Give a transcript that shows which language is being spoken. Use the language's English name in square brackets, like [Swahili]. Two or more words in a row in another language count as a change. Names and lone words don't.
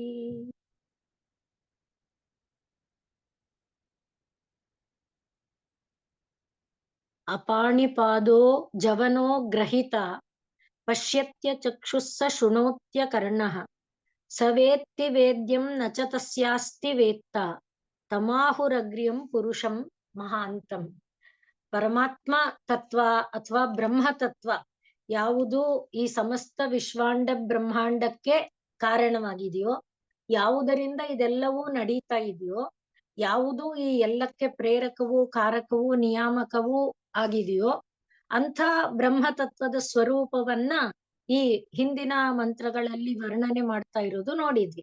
[Sanskrit] अपाणिपादो जवनो ग्रहीता पश्यत्य चक्षुस्स शृणोत्य कर्णः स वेत्ति वेद्यं न च तस्यास्ति वेत्ता तमाहुरग्र्यं पुरुषं ಮಹಾಂತಂ. [Kannada] ಪರಮಾತ್ಮ ತತ್ವ ಅಥವಾ ಬ್ರಹ್ಮ ತತ್ವ ಯಾವುದು ಈ ಸಮಸ್ತ ವಿಶ್ವಾಂಡ ಬ್ರಹ್ಮಾಂಡಕ್ಕೆ ಕಾರಣವಾಗಿದೆಯೋ, ಯಾವುದರಿಂದ ಇದೆಲ್ಲವೂ ನಡೀತಾ ಇದೆಯೋ, ಯಾವುದು ಈ ಎಲ್ಲಕ್ಕೆ ಪ್ರೇರಕವೂ ಕಾರಕವೂ ನಿಯಾಮಕವೂ ಆಗಿದೆಯೋ ಅಂಥ ಬ್ರಹ್ಮತತ್ವದ ಸ್ವರೂಪವನ್ನ ಈ ಹಿಂದಿನ ಮಂತ್ರಗಳಲ್ಲಿ ವರ್ಣನೆ ಮಾಡ್ತಾ ಇರೋದು ನೋಡಿದ್ವಿ.